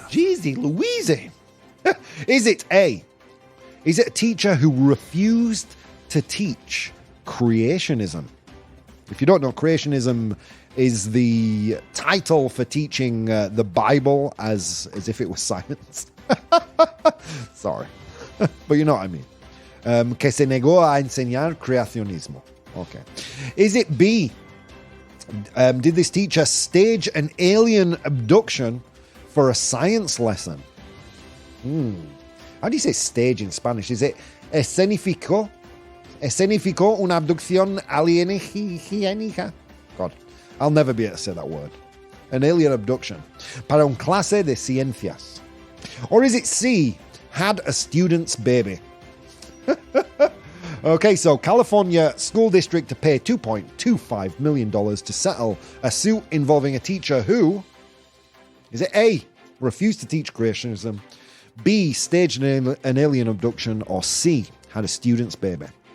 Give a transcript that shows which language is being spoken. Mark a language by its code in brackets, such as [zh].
[en] Jeezy Louise. Is it A? Is it a teacher who refused to teach creationism? If you don't know, creationism is the title for teaching the Bible as if it was science. Sorry. But you know what I mean. [es] Que se negó a enseñar creacionismo. [en] Okay. Is it B? Did this teacher stage an alien abduction for a science lesson? How do you say stage in Spanish? Is it [es] escenificó? Escenificó una abducción alienígena? [en] God, I'll never be able to say that word. An alien abduction. [es] Para un clase de ciencias. [en] Or is it C? Had a student's baby. Okay, so California School District to pay $2.25 million to settle a suit involving a teacher who... Is it A? Refused to teach creationism. B? Staged an alien abduction. Or C? Had a student's baby.